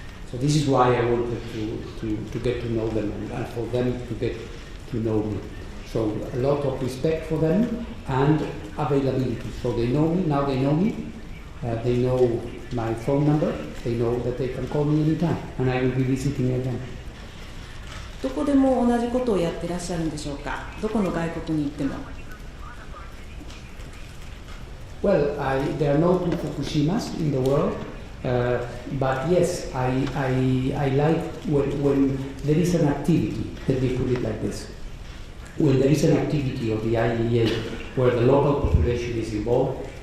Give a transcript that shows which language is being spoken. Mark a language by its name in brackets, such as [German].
[English] So this is why I wanted to get to know them and for them to get to know me. So a lot of respect for them and availability. So they know me, now they know me. They know my phone number. They know that they can call me anytime and I will be visiting again. [Japanese] どこでも同じことをやってらっしゃるんでしょうか。どこの外国に行っても。 [English] Well, there are no two Fukushimas in the world. But yes, I like when there is an activity, let me put it like this. When there is an activity of the IAEA where the local population is involved,